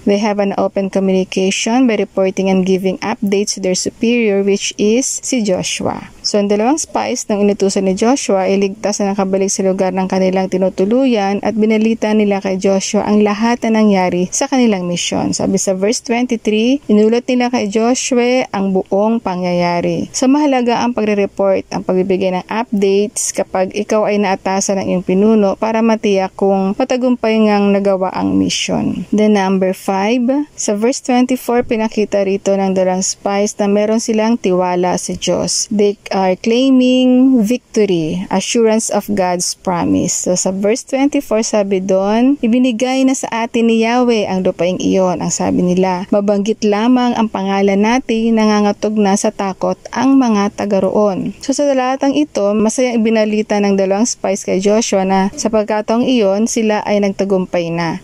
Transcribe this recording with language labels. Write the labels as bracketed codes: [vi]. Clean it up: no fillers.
[en] They have an open communication by reporting and giving updates to their superior, which is si Joshua. [tl] So, ang dalawang spies nang inutusan ni Joshua ay ligtas na nakabalik sa lugar ng kanilang tinutuluyan at binalita nila kay Joshua ang lahat na nangyari sa kanilang misyon. Sabi sa verse 23, inulat nila kay Joshua ang buong pangyayari. So, mahalaga ang pagre-report, ang pagbibigay ng updates kapag ikaw ay naatasan ng iyong pinuno para matiyak kung matagumpay ngang nagawa ang mission. [en] Then number 5, [tl] sa verse 24, pinakita rito ng dalawang spies na meron silang tiwala sa Diyos. [en] They are claiming victory, assurance of God's promise. [tl] So sa verse 24 sabi doon, ibinigay na sa atin ni Yahweh ang lupaing iyon. Ang sabi nila, mabanggit lamang ang pangalan natin, nangangatog na sa takot ang mga taga roon. So sa talatang ito, masayang ibinalita ng dalawang spies kay Joshua na sa pagkataong iyon, sila ay nagtagumpay na.